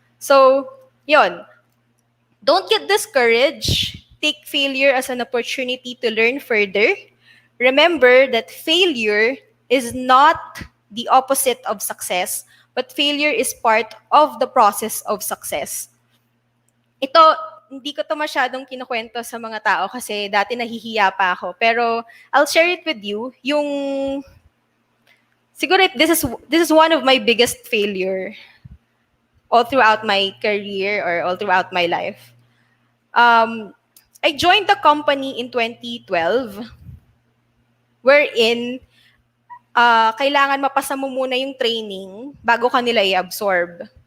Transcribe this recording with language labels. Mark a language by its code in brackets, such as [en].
[en] So, yun. Don't get discouraged. Take failure as an opportunity to learn further. Remember that failure is not the opposite of success, but failure is part of the process of success. [tl] Ito, hindi ko to masyadong kinukwento sa mga tao kasi dati nahihiya pa ako. [en] Pero I'll share it with you. Siguro this is one of my biggest failure all throughout my career or all throughout my life. I joined the company in 2012 wherein [tl] kailangan mapasa mo muna yung training bago ka nila i-absorb.